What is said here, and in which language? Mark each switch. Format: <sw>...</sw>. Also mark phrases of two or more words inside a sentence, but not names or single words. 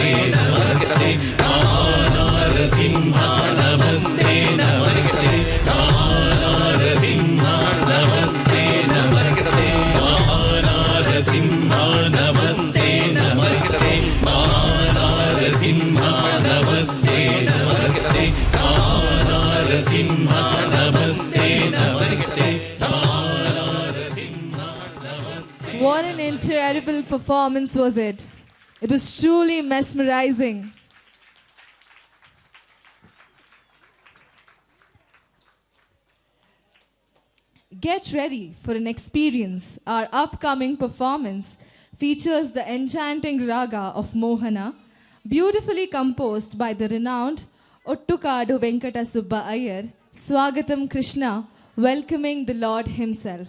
<sa>ನಮಸ್ತೆ ಮಹಾನಾರಸಿಂಹ ನಮಸ್ತೆ ನಮಸ್ತೆ ಮಹಾನಾರಸಿಂಹ ನಮಸ್ತೆ ನಮಸ್ತೆ ಮಹಾನಾರಸಿಂಹ ನಮಸ್ತೆ ನಮಸ್ತೆ ಮಹಾನಾರಸಿಂಹ ನಮಸ್ತೆ ನಮಸ್ತೆ ಮಹಾನಾರಸಿಂಹ ನಮಸ್ತೆ ನಮಸ್ತೆ ಮಹಾನಾರಸಿಂಹ ನಮಸ್ತೆ.</sa> <en>What an incredible performance was it. It was truly mesmerizing. Get ready for an experience. Our upcoming performance features the enchanting raga of Mohana, beautifully composed by the renowned Ottukadu Venkata Subba Iyer, Swagatam Krishna, welcoming the Lord himself.</en>